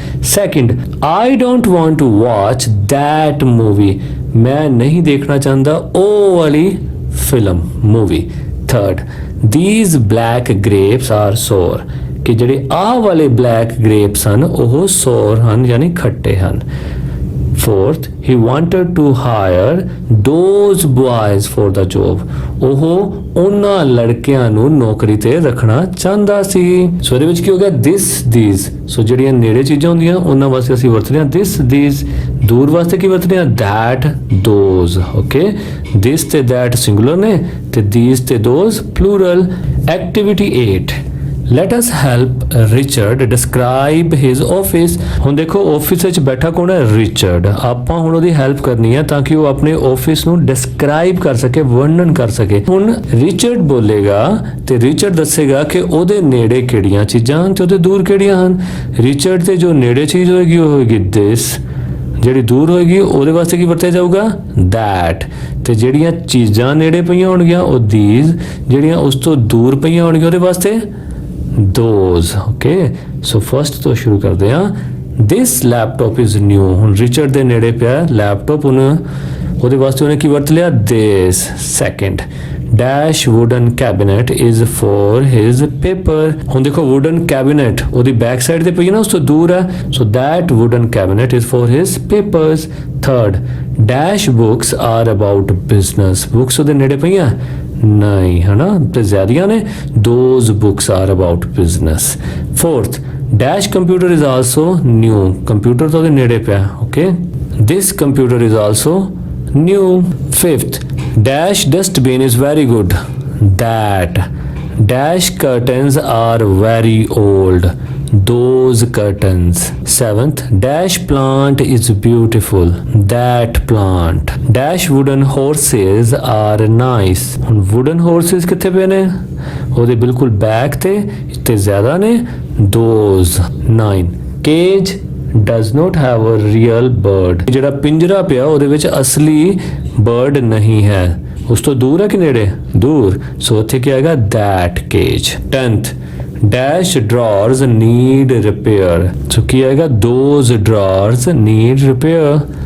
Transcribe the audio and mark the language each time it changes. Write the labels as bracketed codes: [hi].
[pa] Second, [en] I don't want to watch that movie, [pa] ਮੈਂ ਨਹੀਂ ਦੇਖਣਾ ਚਾਹੁੰਦਾ ਉਹ ਵਾਲੀ film, movie. Third, [en] these black grapes are sour, [pa] ਕਿ ਜਿਹੜੇ ਆਹ ਵਾਲੇ ਬਲੈਕ ਗ੍ਰੇਪਸ ਹਨ ਉਹ ਸੋਰ ਹਨ ਯਾਨੀ ਖੱਟੇ ਹਨ। [en] Fourth, he wanted to hire those boys for the job, [pa] ਉਹ ਉਹਨਾਂ ਲੜਕਿਆਂ ਨੂੰ ਨੌਕਰੀ ਤੇ ਰੱਖਣਾ ਚਾਹੁੰਦਾ ਸੀ। ਸੋ ਇਹਦੇ ਵਿੱਚ ਕੀ ਹੋ ਗਿਆ? this, these। ਸੋ ਜਿਹੜੀਆਂ ਨੇੜੇ ਚੀਜ਼ਾਂ ਹੁੰਦੀਆਂ ਉਹਨਾਂ ਵਾਸਤੇ ਅਸੀਂ ਵਰਤਦੇ ਹਾਂ this, these। ਦੂਰ ਵਾਸਤੇ ਕੀ ਵਰਤਦੇ ਹਾਂ? that, those। ਓਕੇ, this ਤੇ that ਸਿੰਗੂਲਰ ਨੇ ਤੇ these ਤੇ those plural. Activity 8, [en] let us help Richard describe his office। [pa] ਹੁਣ ਦੇਖੋ ਆਫਿਸ ਵਿੱਚ ਬੈਠਾ ਕੌਣ ਹੈ? ਰਿਚਰਡ। ਆਪਾਂ ਹੁਣ ਉਹਦੀ ਹੈਲਪ ਕਰਨੀ ਹੈ ਤਾਂ ਕਿ ਉਹ ਆਪਣੇ ਆਫਿਸ ਨੂੰ ਡਿਸਕ੍ਰਾਈਬ ਕਰ ਸਕੇ, ਵਰਣਨ ਕਰ ਸਕੇ। ਹੁਣ ਰਿਚਰਡ ਬੋਲੇਗਾ ਤੇ ਰਿਚਰਡ ਦੱਸੇਗਾ ਕਿ ਉਹਦੇ ਨੇੜੇ ਕਿਹੜੀਆਂ ਚੀਜ਼ਾਂ ਹਨ ਤੇ ਉਹਦੇ ਦੂਰ ਕਿਹੜੀਆਂ ਹਨ। ਰਿਚਰਡ ਤੇ ਜੋ ਨੇੜੇ ਚੀਜ਼ ਹੋਏਗੀ ਉਹ ਹੋਏਗੀ this, ਜਿਹੜੀ ਦੂਰ ਹੋਏਗੀ ਉਹਦੇ ਵਾਸਤੇ ਕੀ ਵਰਤਿਆ ਜਾਊਗਾ? that। ਤੇ ਜਿਹੜੀਆਂ ਚੀਜ਼ਾਂ ਨੇੜੇ ਪਈਆਂ ਹੋਣਗੀਆਂ ਉਹ these, ਜਿਹੜੀਆਂ ਉਸ ਤੋਂ ਦੂਰ ਪਈਆਂ ਹੋਣਗੀਆਂ ਉਹਦੇ ਵਾਸਤੇ those। ਓਕੇ, ਸੋ ਫਸਟ ਤੋਂ ਸ਼ੁਰੂ ਕਰਦੇ ਹਾਂ। [en] this laptop is new, [pa] ਹੁਣ ਰਿਚਰਡ ਦੇ ਨੇੜੇ ਪਿਆ ਲੈਪਟਾਪ, ਉਹਦੇ ਵਾਸਤੇ ਉਹਨੇ ਕੀ ਵਰਤ ਲਿਆ? this। Second, [en] dash wooden cabinet is for his paper, [pa] ਹੁਣ ਦੇਖੋ wooden cabinet ਉਹਦੀ ਬੈਕ ਸਾਈਡ ਤੇ ਪਈ ਹੈ ਨਾ, ਉਸ ਤੋਂ ਦੂਰ ਹੈ। [en] so that wooden cabinet is for his papers। [pa] third, [en] dash books are about business, [pa] books ਉਹਦੇ ਨੇੜੇ ਪਈਆਂ ਨਹੀਂ, ਹਨਾ, ਤੇ ਜ਼ਿਆਦੀਆਂ ਨੇ। [en] those books are about business। fourth, dash computer is also new, computer [pa] ਤਾਂ ਉਹਦੇ ਨੇੜੇ ਪਿਆ। [en] Okay, this computer is also new। fifth, dash dustbin is very good, that। dash curtains are very old, those curtains। seventh, dash plant is beautiful, that plant। dash wooden horses are nice, [pa] ਹੁਣ wooden horses ਕਿੱਥੇ ਪਏ ਨੇ? ਉਹਦੇ ਬਿਲਕੁਲ back ਤੇ ਜ਼ਿਆਦਾ ਨੇ those। 9, [en] cage does not have a real bird, [pa] ਜਿਹੜਾ ਪਿੰਜਰਾ ਪਿਆ ਉਹਦੇ ਵਿੱਚ ਅਸਲੀ ਬਰਡ ਨਹੀਂ ਹੈ, ਉਸ ਤੋਂ ਦੂਰ ਹੈ ਕਿ ਨੇੜੇ? ਦੂਰ। ਸੋ ਉੱਥੇ ਕੀ ਆਏਗਾ? that cage। 10th, [en] dash drawers need repair, [pa] ਸੋ ਕੀ ਆਏਗਾ? [en] those drawers need repair।